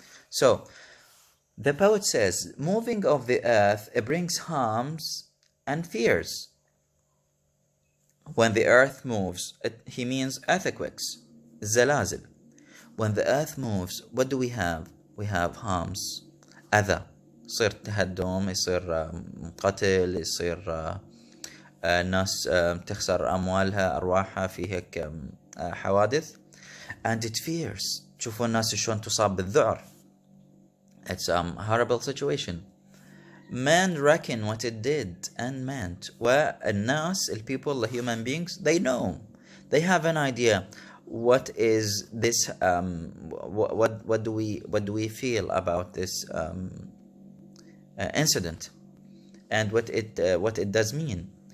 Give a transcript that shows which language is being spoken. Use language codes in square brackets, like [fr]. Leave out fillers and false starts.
[en] So the poet says, moving of the earth, it brings harms and fears. When the earth moves, he means earthquakes, zalazil. When the earth moves, what do we have? We have harms, [ar] أذى. يصير تهدم، يصير قتل، يصير ناس تخسر أموالها أرواحها في هيك حوادث. [en] And it fears. [ar] تشوفوا الناس شلون تصاب بالذعر. [en] It's a horrible situation. Man reckon what it did and meant. [ar] والناس, [en] people, the human beings, they know. They have an idea. What is this? What do we feel about this incident, and what it does mean?